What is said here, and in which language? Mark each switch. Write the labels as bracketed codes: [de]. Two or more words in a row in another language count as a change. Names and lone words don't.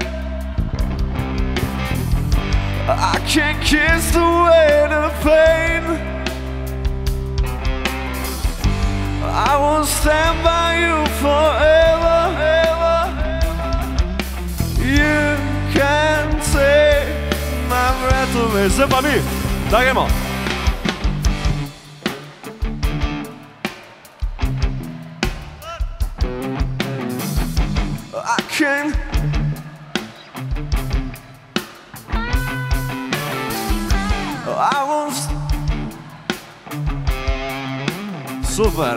[en] I can kiss away the pain. I will stand by you forever. You can take my breath away. [sl] Zdaj pa mi, da gremo. [en] I can I won't Super.